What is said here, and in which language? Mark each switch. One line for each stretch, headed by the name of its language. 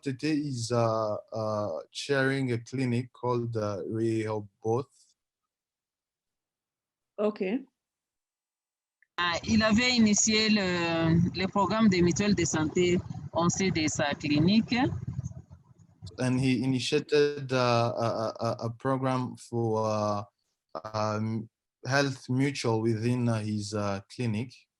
English: Tete is chairing a clinic called Rehoboth. Okay.
French: Il avait initié le programme des mutuelles de santé en sein de sa clinique.
English: And he initiated a program for health mutual within his clinic.